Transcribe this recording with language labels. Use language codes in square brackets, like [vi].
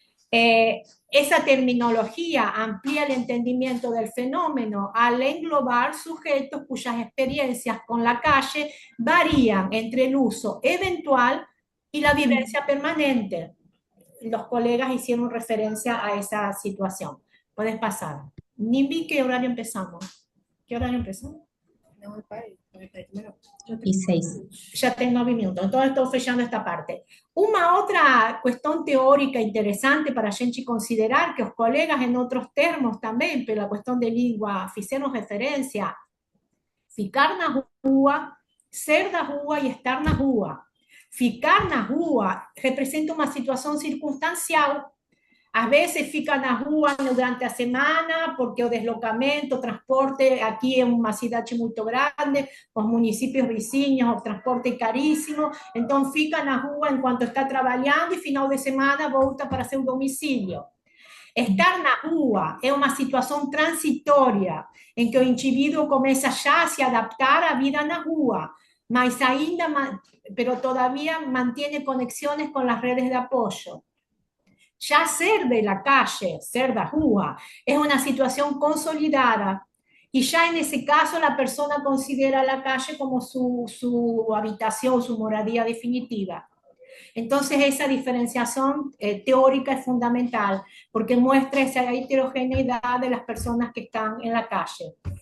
[es] Esa terminología amplía el entendimiento del fenómeno al englobar sujetos cuyas experiencias con la calle varían entre el uso eventual y la vivencia permanente. Los colegas hicieron referencia a esa situación. Puedes pasar. Ni vi qué horario empezamos. ¿Qué horario empezamos? [pt] Não reparei, melhor. [es] Y 6. Ya tengo 9 minutos, entonces estoy fechando esta parte. Una otra cuestión teórica interesante [pt] para a gente considerar, que os colegas en otros termos também, pela questão de língua, fizeram referência, ficar na rua, ser da rua e estar na rua. Ficar na rua representa uma situação circunstancial. Às vezes fica na rua durante a semana, porque o deslocamento, o transporte, aqui é uma cidade muito grande, os municípios vizinhos, o transporte é caríssimo, então fica na rua enquanto está trabalhando e final de semana volta para seu domicílio. Estar na rua é uma situação transitória, em que o indivíduo começa já a se adaptar à vida na rua, mas ainda, [es] pero todavía mantiene conexiones con las redes de apoyo. Ya ser de la calle, [pt] ser da rua, [es] es una situación consolidada y ya en ese caso la persona considera la calle como su habitación, su moradía definitiva. Entonces esa diferenciación teórica es fundamental porque muestra esa heterogeneidad de las personas que están en la calle.